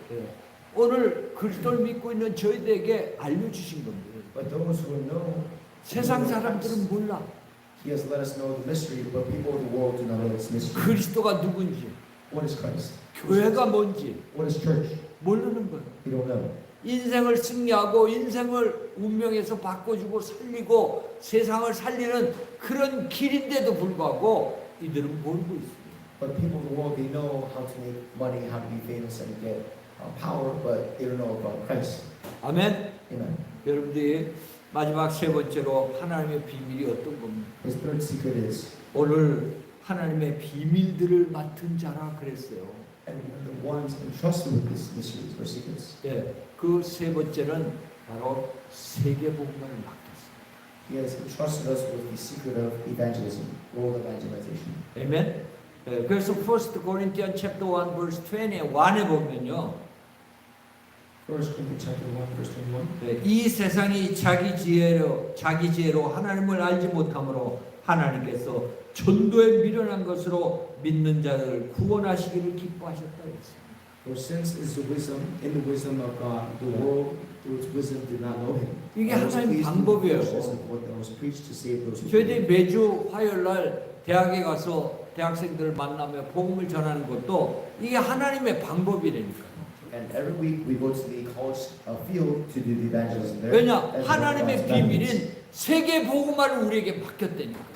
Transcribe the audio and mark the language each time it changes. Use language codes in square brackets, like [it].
[ko] 예, 오늘 그리스도를 믿고 있는 저희들에게 알려주신 겁니다. [en] But those who know, [ko] 세상 사람들은 몰라. [en] He has let us know the mystery, but people of the world do not know this mystery. [ko] 그리스도가 누군지, [en] What is Christ? [ko] 교회가 뭔지 [en] What is church? [ko] 모르는 거예요. [en] We don't know. [ko] 인생을 승리하고 인생을 운명에서 바꿔주고 살리고 세상을 살리는 그런 길인데도 불구하고 이들은 모르고 있습니다. [en] But people of the world, they know how to make money, how to be famous, and get power, but they don't know about Christ. [ko] 아멘. [en] Amen. [ko] 여러분들이 마지막 세 번째로 하나님의 비밀이 어떤 겁니까? [en] His third secret is, [ko] 오늘 하나님의 비밀들을 맡은 자라 그랬어요. [en] and the ones entrusted with these mysteries or secrets, [ko] 예, 그 세 번째는 바로 세계복음을 맡겼어요. [en] He has entrusted us with the secret of evangelism, world evangelization. [ko] 아멘. 예, 그래서 1 Corinthians chapter 1 verse 21에 보면요. [en] 1 Corinthians chapter 1, verse 21. [ko] 예, 이 세상이 자기 지혜로 하나님을 알지 못함으로 하나님께서 전도에 미련한 것으로 믿는 자들을 구원하시기를 기뻐하셨다 했습니다. [en] For since is the wisdom, in the wisdom of God, the world through its wisdom did not know Him. [ko] 이게 [en] And was [ko] 하나님 [en] pleased with the [ko] 방법이에요. [en] foolishness of what was preached to save those who [ko] 저희들이 [en] believe. [ko] 매주 화요일 날 대학에 가서 대학생들을 만나며 복음을 전하는 것도 이게 하나님의 방법이라니까요. [en] And every week we go to the college field to do the evangelism there. [ko] 왜냐? [en] as one of [ko] 하나님의 [en] God's evangelist. [ko] 비밀인 세계 복음화를 우리에게 맡겼다니까.